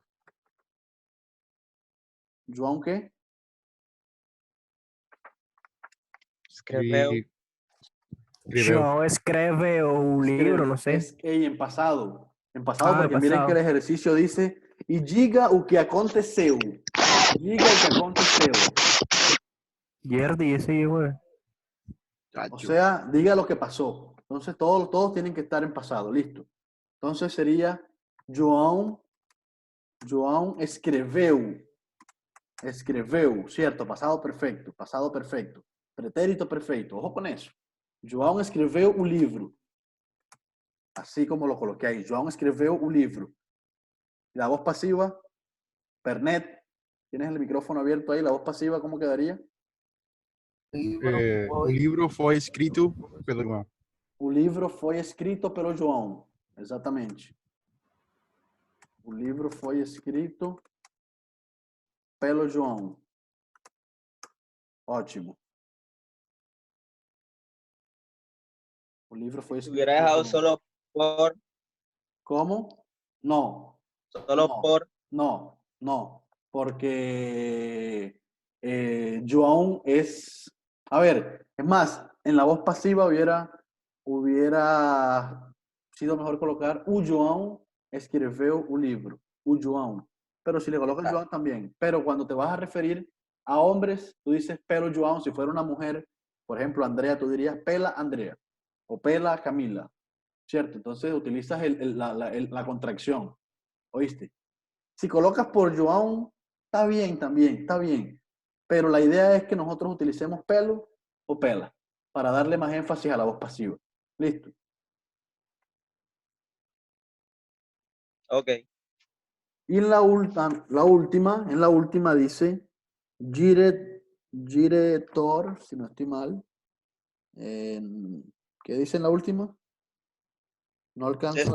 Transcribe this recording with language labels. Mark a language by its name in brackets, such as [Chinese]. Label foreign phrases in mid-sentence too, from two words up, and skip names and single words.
[Spanish] ¿João qué? [Portuguese] Escreveu. [Spanish] Joao escribe un libro, no sé. En pasado. En pasado, porque miren que el ejercicio dice y [Portuguese] diga o que aconteceu. Diga o que aconteceu. [Spanish] Yerdi, ese güey. O sea, diga lo que pasó. Entonces, todos tienen que estar en pasado. Listo. Entonces, sería João escreveu. [Portuguese] Escreveu, [Spanish] ¿cierto? Pasado perfecto. Pretérito perfecto. Ojo con eso. [Portuguese] João escreveu o livro. [Spanish] Así como lo coloqué ahí. [Portuguese] João escreveu o livro. [Spanish] La voz pasiva, Pernet. ¿Tienes el micrófono abierto ahí? La voz pasiva, ¿cómo quedaría? [Portuguese] O livro foi escrito pelo João. O livro foi escrito pelo João. Exatamente. O livro foi escrito pelo João. Ótimo. O livro foi escrito. [Spanish] Hubiera dejado solo por. ¿Cómo? No. Solo no, por. No. Porque João es. A ver, es más, en la voz pasiva hubiera sido mejor colocar [Portuguese] o João escreveu o livro. [Spanish] O João. Pero si le colocas João también. Pero cuando te vas a referir a hombres, tú dices pelo João. Si fuera una mujer, por ejemplo, Andrea, tú dirías pela Andrea. [Portuguese] O pela Camila, [Spanish] ¿cierto? Entonces utilizas la contracción, ¿oíste? Si colocas por João, está bien también, está bien. pero la idea es que nosotros utilicemos pelo o pela para darle más énfasis a la voz pasiva. ¿Listo? Ok. Y en la última dice giretor, si no estoy mal. ¿Qué dice en la última? No alcanzo.